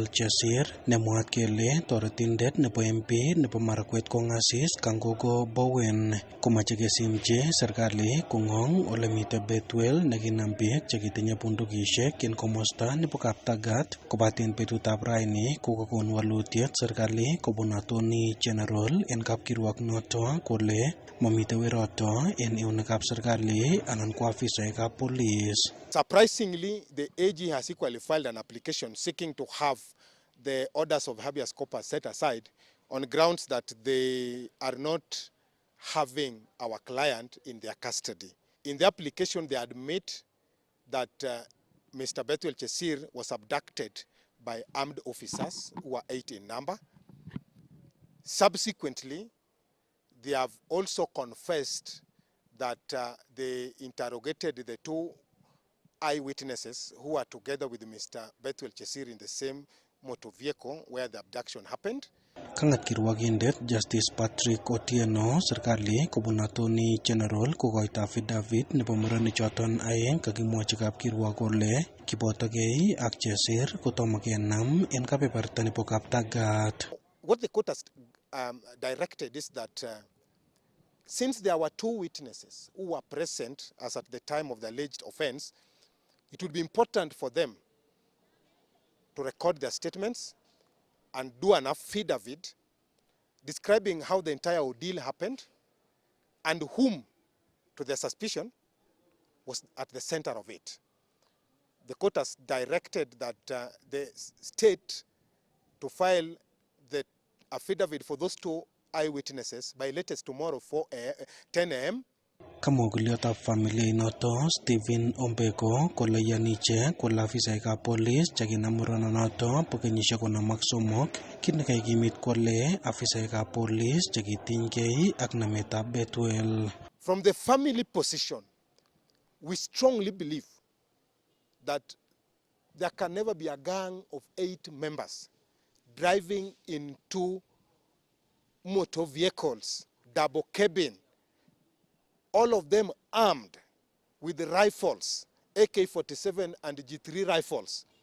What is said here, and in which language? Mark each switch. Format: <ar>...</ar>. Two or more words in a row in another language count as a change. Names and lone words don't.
<kln>Chesir nemwaat kele toretindet nebo MP nebo Marakwet Kongasis Kangogo Bowen komache kesimchi serikali kong'ong ole mite Bethuel nekinam biik chekitinye bundukishek en komosta nebo Kaptagat kobaten betutab raini kokokon walutiet serikali kobun</kln> <en>Attorney General</en> <kln>en kapkirwok noto kole mamite weroto en eunekab serikali anan ko afisaekab police.</kln> <en>Surprisingly, the AG has equally filed an application seeking to have the orders of habeas corpus set aside on grounds that they are not having our client in their custody. In the application, they admit that Mr. Bethuel Chesir was abducted by armed officers who are 8 in number. Subsequently, they have also confessed that they interrogated the 2 eyewitnesses who are together with Mr. Bethuel Chesir in the same motor vehicle where the abduction happened.</en> <kln>Kangat kirwagindet Justice Patrick Otieno serikali kobun</kln> <en>Attorney General</en> <kln>kokoito affidavit nebo murenichoton aeng kakimwochi kapkirwok kole kibotokei ak Chesir kotomo kenam en kebeberta nebo Kaptagat.</kln> <en>What the court has directed is that since there were 2 witnesses who were present as at the time of the alleged offense, it would be important for them to record their statements and do an affidavit describing how the entire ordeal happened and whom, to their suspicion, was at the center of it. The court has directed that the state to file the affidavit for those 2 eyewitnesses by latest tomorrow 10 a.m.</en> <kln>Kamoguliotab familia inoto Stephen Ombeko kole yaniche kole afisaekab police chekinam murenonoto bo kenyisiek 53 kit nekakimit kole afisaekab police chekitinygei ak nametab Bethuel.</kln> <en>From the family position, we strongly believe that there can never be a gang of 8 members driving in 2 motor vehicles, double cabin, all of them armed with rifles, AK-47 and G3 rifles.</en>